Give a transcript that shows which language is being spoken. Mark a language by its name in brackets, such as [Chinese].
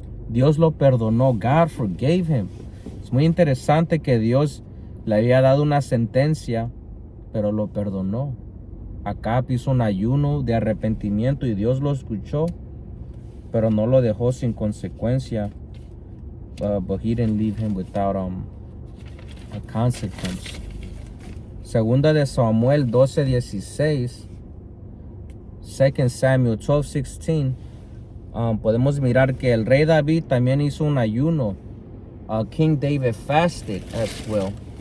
[Spanish] Dios lo perdonó. [English] God forgave him. [Spanish] Es muy interesante que Dios le había dado una sentencia, pero lo perdonó. Acab hizo un ayuno de arrepentimiento y Dios lo escuchó, pero no lo dejó sin consecuencia. [English] But he didn't leave him without a consequence. [Spanish] Segunda de Samuel 12:16. 2 Samuel 12:16. Podemos mirar que el rey David también hizo un ayuno. [English] King David fasted as well.